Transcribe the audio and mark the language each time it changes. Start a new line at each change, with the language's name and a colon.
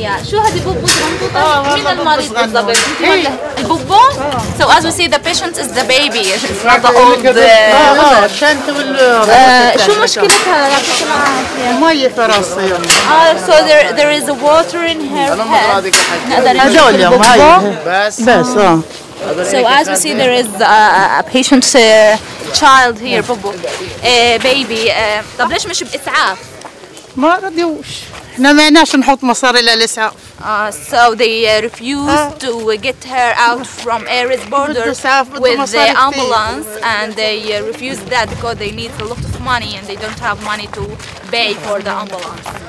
Arabic: شو هذه بوبو صغنطوطة؟ مين المريض بالضبط؟ البوبو؟
English: So as we see, the patient is the baby, it's not the old mother.
Arabic: شو مشكلتها؟ يعطيك العافية. مية في راسها.
English: So there is water in her head.
Arabic: هذول يوم هاي بس
English: So as we see, there is a patient child here, بوبو, baby.
Arabic: طب ليش مش بإسعاف؟ ما رضيوش. احنا ما عندناش نحط مصاري للإسعاف.
English: So they refused to get her out from Eretz borders with the ambulance, and they refused that because they need a lot of money and they don't have money to pay for the ambulance.